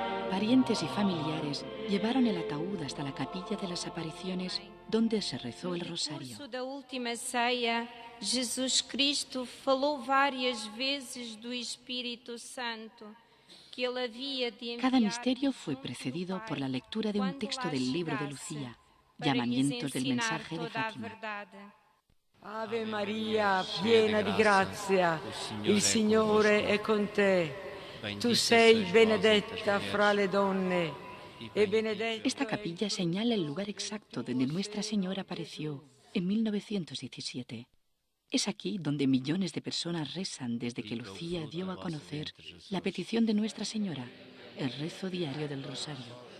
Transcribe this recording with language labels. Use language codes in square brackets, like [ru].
[es] Parientes y familiares llevaron el ataúd hasta la capilla de las apariciones, donde se rezó el rosario. [pt] No curso da última ceia, Jesus Cristo falou várias vezes do Espírito Santo, que ele havia de enviar. [es] Cada misterio fue precedido por la lectura de un texto del libro de Lucía, Llamamientos del mensaje de Fátima. [it] Ave Maria, piena di grazia, il Signore è con te. Tu sei benedetta fra le donne, e benedetto. [es] Esta capilla señala el lugar exacto donde Nuestra Señora apareció en 1917. Es aquí donde millones de personas rezan desde que Lucía dio a conocer la petición de Nuestra Señora, el rezo diario del rosario.